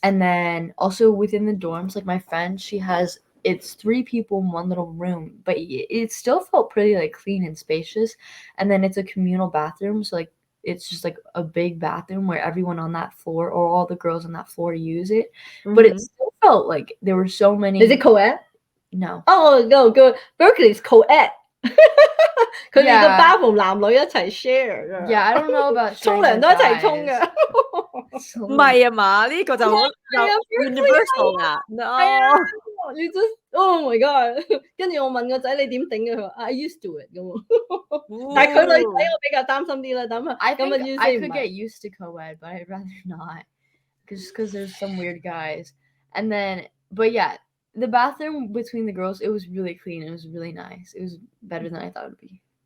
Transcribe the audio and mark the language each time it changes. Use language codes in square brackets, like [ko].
[en] And then also within the dorms, like my friend, it's 3 people in one little room, but it still felt pretty like clean and spacious. And then it's a communal bathroom, so like it's just like a big bathroom where everyone on that floor or all the girls on that floor use it. But it still felt like there were so many. Is it co-ed? No. Oh no, good. Berkeley's co-ed. [yue] 佢哋個 bathroom 男女一齊 share。 [en] Yeah, I don't know about [yue] 沖涼都一齊沖嘅。唔係啊嘛，呢個就好 universal 啊。 [en] No。 You just oh my god！ [yue] 跟住我問個仔你點頂嘅，佢話 [en] I used to it [yue] 咁。但係佢女仔我比較擔心啲啦，咁啊 [en] I could get used to co-ed, but I'd rather not, just because there's some weird guys. And then, but yeah, the bathroom between the girls, it was really clean. It was really nice. It was better than I thought it would be.